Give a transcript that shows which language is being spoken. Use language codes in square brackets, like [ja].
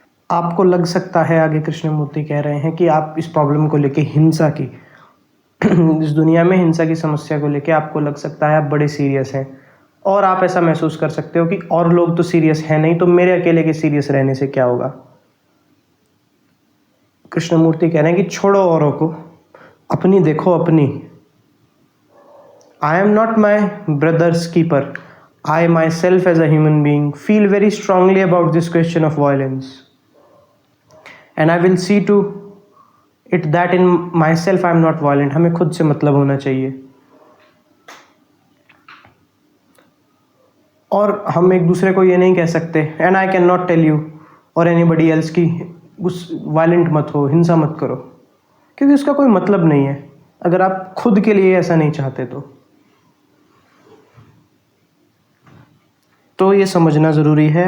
[hi] आपको लग सकता है, आगे कृष्णमूर्ति कह रहे हैं, कि आप इस प्रॉब्लम को लेके हिंसा की इस दुनिया में हिंसा की समस्या को लेके आपको लग सकता है आप बड़े सीरियस हैं और आप ऐसा महसूस कर सकते हो कि और लोग तो सीरियस हैं नहीं, तो मेरे अकेले के सीरियस रहने से क्या होगा। कृष्णमूर्ति कह रहे हैं कि छोड़ो औरों को, अपनी देखो अपनी। [en] I am not my brother's keeper. I myself as a human being feel very strongly about this question of violence. And I will see to it that in myself I am not violent. [hi] हमें खुद से मतलब होना चाहिए। और हम एक दूसरे को ये नहीं कह सकते [en] and I cannot tell you or anybody else [hi] कि उस वायलेंट मत हो, हिंसा मत करो, क्योंकि उसका कोई मतलब नहीं है अगर आप खुद के लिए ऐसा नहीं चाहते तो ये समझना ज़रूरी है।